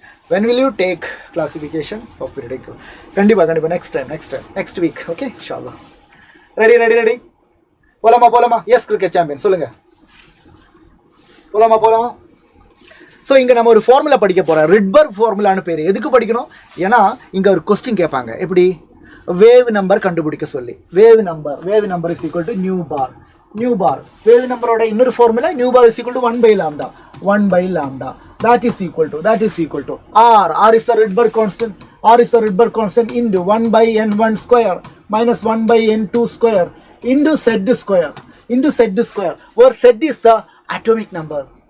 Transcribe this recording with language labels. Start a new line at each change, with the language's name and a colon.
English: When will you take classification of periodic table?
Tamil: கண்டிப்பா
English: next week. Okay, inshallah. ready
Tamil: போலாமா?
English: Yes, cricket champion,
Tamil: சொல்லுங்க. போலாமா? So இங்கே நம்ம ஒரு ஃபார்முலா படிக்க போகிறோம். ரிட்பர்க் ஃபார்முலான்னு பேர். எதுக்கு படிக்கணும்? ஏன்னா இங்கே ஒரு கொஸ்டின் கேட்பாங்க. எப்படி?
English: wave number
Tamil: கண்டுபிடிக்க சொல்லி.
English: Wave number is equal to nu bar. Wave நம்பரோட
Tamil: இன்னொரு
English: Formula nu bar is equal to 1 by lambda. That is equal to R is the Rydberg constant into 1 by n1 square minus 1 by n2 square into Z square. Where Z is the atomic number.